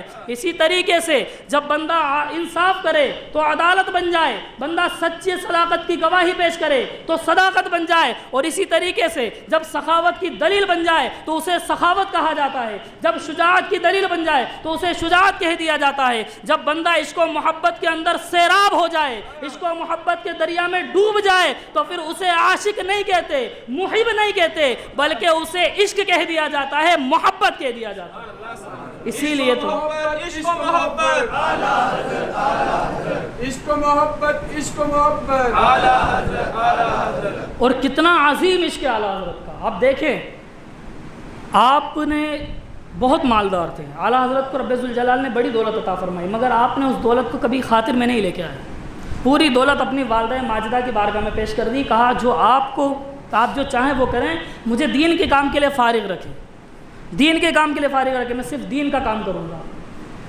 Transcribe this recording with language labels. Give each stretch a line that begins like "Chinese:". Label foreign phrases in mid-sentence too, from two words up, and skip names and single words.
Urdu: اسی طریقے سے جب بندہ انصاف کرے تو عدالت بن جائے، بندہ سچی صداقت کی گواہی پیش کرے تو صداقت بن جائے، اور اسی طریقے سے جب سخاوت کی دلیل بن جائے تو اسے سخاوت کہا جاتا ہے، جب شجاعت کی دلیل بن جائے تو اسے شجاعت کہہ دیا جاتا ہے۔ جب بندہ عشق و محبت کے اندر سیراب ہو جائے، عشق و محبت کے دریا میں ڈوب جائے تو پھر اسے عاشق نہیں کہتے، محب نہیں کہتے، بلکہ اسے عشق کہہ دیا جاتا ہے، محبت کہہ دیا جاتا ہے۔ اسی لیے تو عشق و محبت، عشق و محبت، عشق و محبت، اور کتنا عظیم عشق اعلیٰ حضرت کا۔ آپ دیکھیں، آپ نے بہت مالدار تھے، اعلیٰ حضرت کو رب ذوالجلال نے بڑی دولت عطا فرمائی، مگر آپ نے اس دولت کو کبھی خاطر میں نہیں لے کے آئے، پوری دولت اپنی والدہ ماجدہ کی بارگاہ میں پیش کر دی، کہا جو آپ جو چاہیں وہ کریں، مجھے دین کے کام کے لیے فارغ رکھیں، دین کے کام کے لیے فارغ رکھیں، میں صرف دین کا کام کروں گا۔